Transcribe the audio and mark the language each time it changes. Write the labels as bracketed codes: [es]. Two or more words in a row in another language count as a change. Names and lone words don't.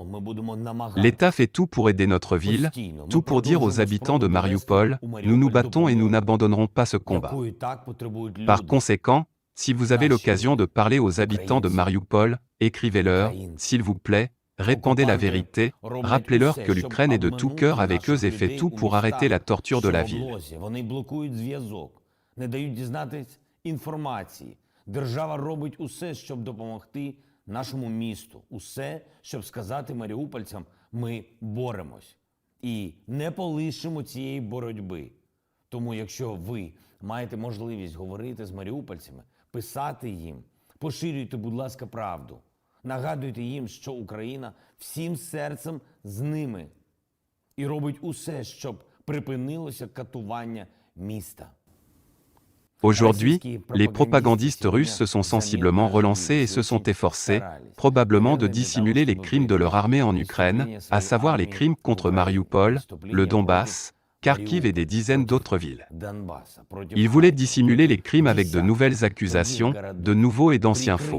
[fr] L'État fait tout pour aider notre ville, tout pour dire aux habitants de Mariupol, nous nous battons et nous n'abandonnerons pas ce combat. Par conséquent, si vous avez l'occasion de parler aux habitants de Mariupol, écrivez-leur, s'il vous plaît, répandez la vérité, rappelez-leur que l'Ukraine est de tout cœur avec eux et fait tout pour arrêter la torture de la ville. [uk] Держава робить усе, щоб допомогти нашому місту. Усе, щоб сказати маріупольцям, ми боремось. І не полишимо цієї боротьби. Тому якщо ви маєте можливість говорити з маріупольцями, писати їм, поширюйте, будь ласка, правду. Нагадуйте їм, що Україна всім серцем з ними і робить усе, щоб припинилося катування міста. [fr] Aujourd'hui, les propagandistes russes se sont sensiblement relancés et se sont efforcés, probablement de dissimuler les crimes de leur armée en Ukraine, à savoir les crimes contre Mariupol, le Donbass, Kharkiv et des dizaines d'autres villes. Ils voulaient dissimuler les crimes avec de nouvelles accusations, de nouveaux et d'anciens faux.